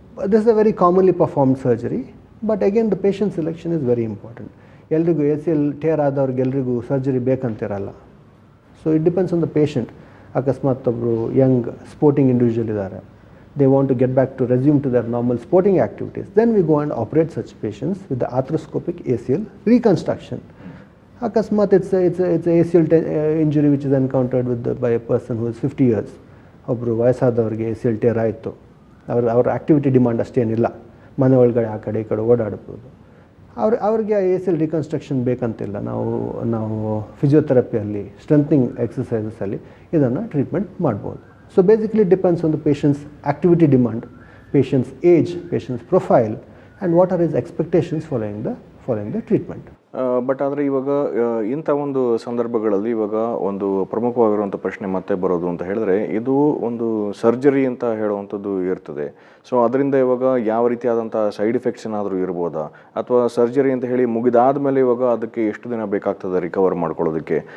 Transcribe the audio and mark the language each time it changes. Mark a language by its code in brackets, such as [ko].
[en] This is a very commonly performed surgery, but again the patient selection is very important. [kn] ಎಲ್ರಿಗೂ ACL tear ಆದವ್ರಿಗೆ ಎಲ್ರಿಗೂ surgery ಬೇಕಂತಿರಲ್ಲ. [en] So it depends on the patient. [kn] ಅಕಸ್ಮಾತ್ ಒಬ್ಬರು Young sporting individual ಇದ್ದಾರೆ, [en] they want to get back to resume to their normal sporting activities, then we go and operate such patients with the arthroscopic ACL reconstruction. Akasmat, it's a ACL injury which is encountered by a person who is 50 years. [kn] ಒಬ್ಬರು ವಯಸ್ಸಾದವ್ರಿಗೆ ACL tear ಆಯಿತು, ಅವ್ರ activity demand ಅಷ್ಟೇನಿಲ್ಲ, ಮನೆ ಒಳಗಡೆ ಆ ಕಡೆ ಈ ಕಡೆ ಓಡಾಡ್ಬೋದು, ಅವ್ರಿಗೆ ACL ರಿಕನ್ಸ್ಟ್ರಕ್ಷನ್ ಬೇಕಂತಿಲ್ಲ. ನಾವು ಫಿಸಿಯೋಥೆರಪಿಯಲ್ಲಿ ಸ್ಟ್ರೆಂಥನಿಂಗ್ ಎಕ್ಸಸೈಸಸಲ್ಲಿ ಇದನ್ನು ಟ್ರೀಟ್ಮೆಂಟ್ ಮಾಡ್ಬೋದು. [en] So basically it depends on the patient's activity demand, patient's age, patient's profile, and what are his expectations following the treatment. [kn] But ಆದರೆ ಇವಾಗ ಇಂಥ ಒಂದು ಸಂದರ್ಭಗಳಲ್ಲಿ ಇವಾಗ ಒಂದು ಪ್ರಮುಖವಾಗಿರುವಂಥ ಪ್ರಶ್ನೆ ಮತ್ತೆ ಬರೋದು ಅಂತ ಹೇಳಿದ್ರೆ, ಇದು ಒಂದು ಸರ್ಜರಿ ಅಂತ ಹೇಳುವಂಥದ್ದು ಇರ್ತದೆ. ಸೊ ಅದರಿಂದ ಇವಾಗ ಯಾವ ರೀತಿಯಾದಂಥ ಸೈಡ್ ಎಫೆಕ್ಟ್ಸ್ ಏನಾದರೂ ಇರ್ಬೋದಾ, ಅಥವಾ ಸರ್ಜರಿ ಅಂತ ಹೇಳಿ ಮುಗಿದಾದ ಮೇಲೆ ಇವಾಗ ಅದಕ್ಕೆ ಎಷ್ಟು ದಿನ ಬೇಕಾಗ್ತದೆ ರಿಕವರ್ ಮಾಡ್ಕೊಳ್ಳೋದಕ್ಕೆ?